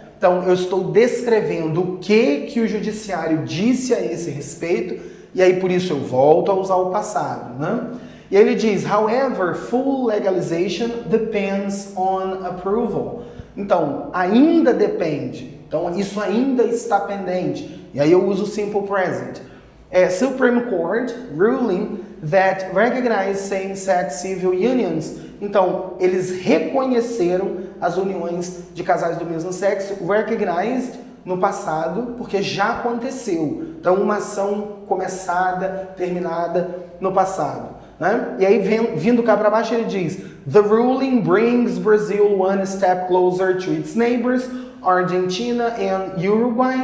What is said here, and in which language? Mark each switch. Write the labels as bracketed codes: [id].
[pt] Então, eu estou descrevendo o que o judiciário disse a esse respeito, e aí por isso eu volto a usar o passado, né? E aí ele diz, [en] however, full legalization depends on approval. [pt] Então, ainda depende. Então, isso ainda está pendente. E aí eu uso o simple present. [en] Supreme Court ruling that recognize same-sex civil unions. [pt] Então, eles reconheceram as uniões de casais do mesmo sexo, recognized no passado, porque já aconteceu. Então, uma ação começada, terminada no passado, né? E aí, vindo cá para baixo, ele diz, [en] the ruling brings Brazil one step closer to its neighbors, Argentina and Uruguay.